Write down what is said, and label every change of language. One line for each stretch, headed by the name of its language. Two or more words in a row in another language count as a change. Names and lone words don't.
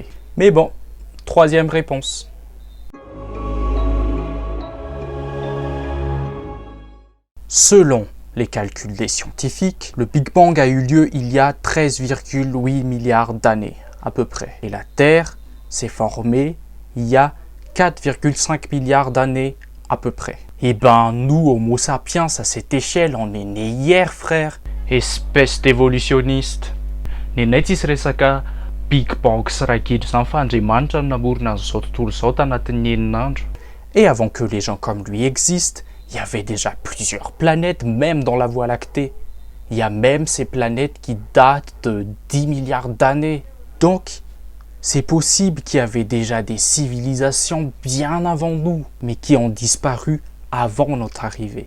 French: Mais bon, troisième réponse. Selon les calculs des scientifiques, le Big Bang a eu lieu il y a 13,8 milliards d'années, à peu près. Et la Terre s'est formée il y a 4,5 milliards d'années, à peu près. Et nous, Homo sapiens, à cette échelle, on est né hier, frère. Espèce d'évolutionniste.
Malagasy: Ny anay tsisy resaka Big Bang sy ragidro zany fa Andriamanitra no namorona an'izao tontolo izao tanatin'ny herinandro.
French: Et avant que les gens comme lui existent, il y avait déjà plusieurs planètes, même dans la Voie lactée. Il y a même ces planètes qui datent de 10 milliards d'années. Donc, c'est possible qu'il y avait déjà des civilisations bien avant nous, mais qui ont disparu avant notre arrivée.